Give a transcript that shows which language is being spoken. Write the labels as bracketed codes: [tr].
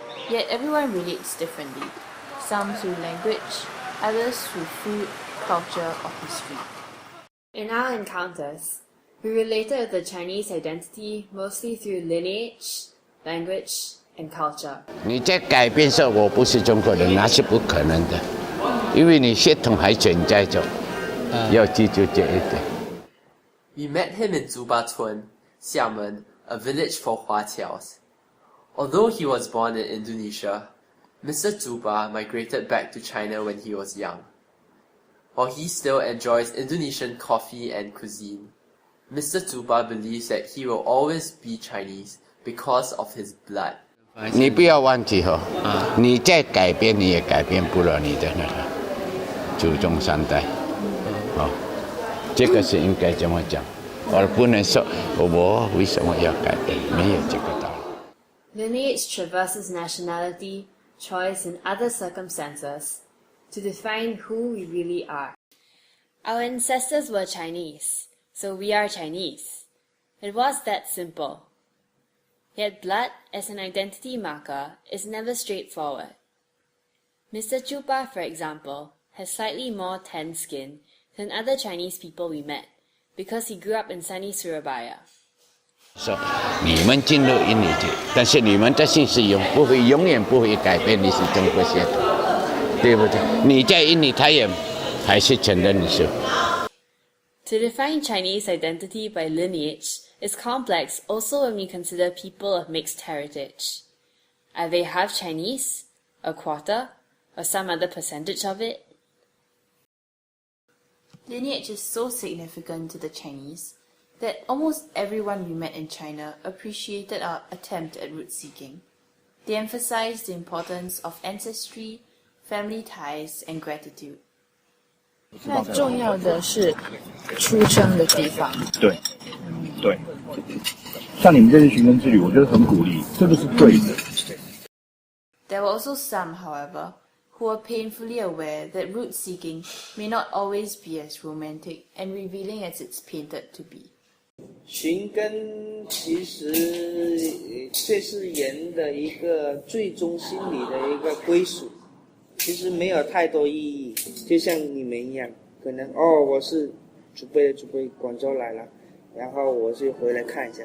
[en] Yet everyone relates differently, some through language, others through food, culture, or history. In our encounters, we related with the Chinese identity mostly through lineage, language, and culture. [zh] 你在改变说我不是中国人，那是不可能的，因为你血统还存在着，要记住这一点。 [en] We met him in Zubatun, Xiamen, a village for Huatiaos. Although he was born in Indonesia, Mr. Zuba migrated back to China when he was young. While he still enjoys Indonesian coffee and cuisine, Mr. Zuba believes that he will always be Chinese because of his blood. [zh] 你不要忘记哦，你再改变你也改变不了你的那个祖宗三代，哦，这个是应该这么讲，而不能说我为什么要改变，没有这个道理。 [en] Lineage traverses nationality, choice, and other circumstances to define who we really are. Our ancestors were Chinese, so we are Chinese. It was that simple. Yet blood as an identity marker is never straightforward. Mr. Chupa, for example, has slightly more tan skin than other Chinese people we met because he grew up in sunny Surabaya. [zh] 说你们进入印尼去，但是你们的姓氏永远不会改变你是中国血统，对不对？你在印尼，他也还是承认你是。 [en] To define Chinese identity by lineage is complex also when we consider people of mixed heritage. Are they half Chinese, a quarter, or some other percentage of it? Lineage is so significant to the Chinese that almost everyone we met in China appreciated our attempt at root seeking. They emphasized the importance of ancestry, family ties, and gratitude. [zh] 那重要的是出生的地方。对，对，像你们这次寻根之旅，我觉得很鼓励，这个是对的。 [en] There were also some, however, who were painfully aware that root seeking may not always be as romantic and revealing as it's painted to be. [zh] 寻根其实这是人的一个最终心理的一个归属，其实没有太多意义。就像你们一样，可能我是祖辈广州来了，然后我就回来看一下。